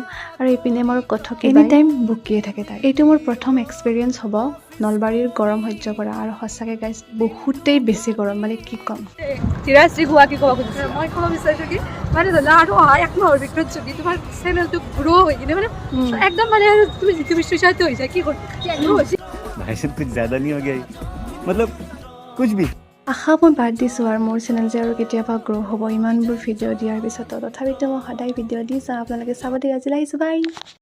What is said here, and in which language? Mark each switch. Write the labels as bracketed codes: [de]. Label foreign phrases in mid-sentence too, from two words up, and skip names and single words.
[as] আৰু এইপিনে মোৰ কথক [en] any time [as] বকিয়ে থাকে তাই। এইটো মোৰ প্ৰথম এক্সপিৰিয়েঞ্চ হ'ব নলবাৰীৰ গৰম সহ্য কৰা, আৰু সঁচাকৈ গাইজ বহুতেই বেছি গৰম, মানে কি ক'ম। চিৰাজী গোৱা কি ক'ব খুজিছে? মই ক'ব বিচাৰিছোঁ কি মানে ধৰি লোৱা আৰু অহা এক মাহৰ ভিতৰত যদি তোমাৰ চেনেলটো গ্ৰ' হৈ কিনে মানে একদম মানে তুমি যিটো বিশ্বাসটো হৈছে কি গ্ৰ' হৈছে। [hi] भाई साहब कुछ ज़्यादा नहीं हो गया ये? मतलब कुछ भी। [as] আশা মই বাদ দিছোঁ আৰু মোৰ চেনেল যে আৰু কেতিয়াবা গ্ৰ' হ'ব ইমানবোৰ ভিডিঅ' দিয়াৰ পিছতো। তথাপিতো মই সদায় ভিডিঅ' দি যাওঁ, আপোনালোকে চাব দিয়ে। আজিলৈ আহিছোঁ, বাই।